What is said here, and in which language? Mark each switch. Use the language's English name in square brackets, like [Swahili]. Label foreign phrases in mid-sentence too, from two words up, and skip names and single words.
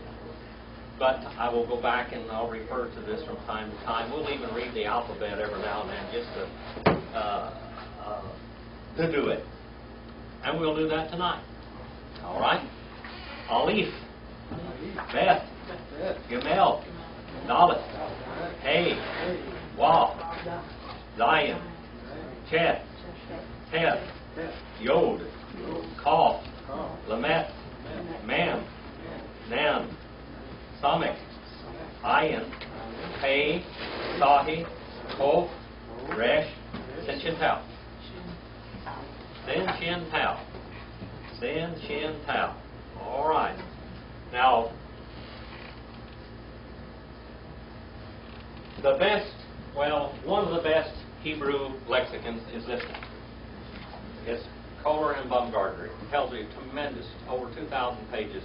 [English] But I will go back and I'll refer to this from time to time. We'll even read the alphabet every now and then just to do it. And we'll do that tonight. All right? [Hebrew] אלף, בית, גימל, דלת, הא, וו, זין, חית, טית, יוד, כף, למד, מם, נון, סמך, עין, פא, צדי, קוף, ריש, שין שין תו. שין שין תו. שין שין תו. [English] All right. Now, the best, well, one of the best Hebrew lexicons is this one. It's Kohler and Baumgartner. It tells you tremendous, over 2,000 pages.